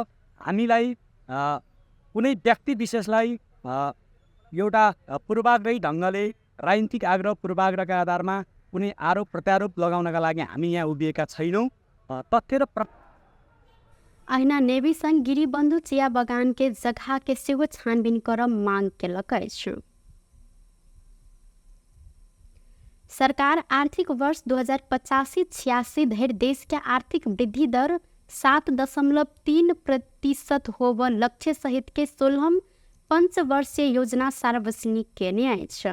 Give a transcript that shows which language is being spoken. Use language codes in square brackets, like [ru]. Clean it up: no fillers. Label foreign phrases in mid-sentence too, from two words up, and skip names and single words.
[ne] हामीलाई कुनै व्यक्ति विशेषलाई एउटा पूर्वाग्रही ढङ्गले राजनीतिक आग्रह पूर्वाग्रहका आधारमा कुनै आरोप प्रत्यारोप लगाउनका लागि हामी यहाँ उभिएका छैनौँ। तथ्य र [mai] अहिना नेवी संघ गिरिबन्धु चिया बगान के जगह के सेहो छानबीन कर मांग केलक अछि। सरकार आर्थिक वर्ष 2085-86 धरि देश के आर्थिक वृद्धि दर 7.3% होब लक्ष्य सहित के 16 पंचवर्षीय योजना सार्वजनिक केने अछि।